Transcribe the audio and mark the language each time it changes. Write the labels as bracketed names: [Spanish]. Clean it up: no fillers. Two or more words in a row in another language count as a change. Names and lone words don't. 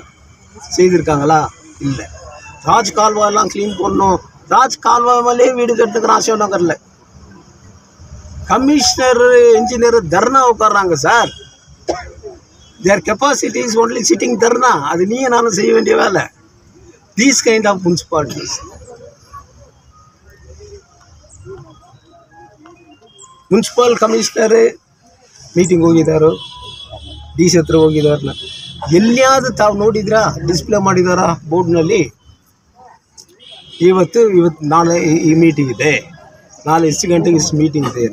[Tamil] செய்திருக்காங்களா? இல்லை. ராஜ் கால்வாயெல்லாம் க்ளீன் பண்ணணும். ராஜ் கால்வாய் மேலே வீடு கட்டுறதுக்கு ஆசையம் நகரில் [English] commissioner engineer [Tamil] தர்ணா உட்காடுறாங்க சார். [English] their capacity is only sitting dharna. [Tamil] அது நீயும் நானும் செய்ய வேண்டிய வேலை. [English] these kind of municipalities. municipal commissioner meeting [Kannada] ಹೋಗಿದ್ದಾರೋ, ಡಿ ಸಿ ಹತ್ರ ಹೋಗಿದಾರನ್ನ ಎಲ್ಲಿಯಾದರೂ ತಾವು ನೋಡಿದ್ರಾ? ಡಿಸ್ಪ್ಲೇ ಮಾಡಿದಾರಾ ಬೋರ್ಡ್ನಲ್ಲಿ? ಇವತ್ತು ನಾಳೆ ಈ ಮೀಟಿಂಗ್ ಇದೆ, ನಾಳೆ ಇಷ್ಟು ಗಂಟೆಗೆ ಇಷ್ಟು ಮೀಟಿಂಗ್ ಇದೆ.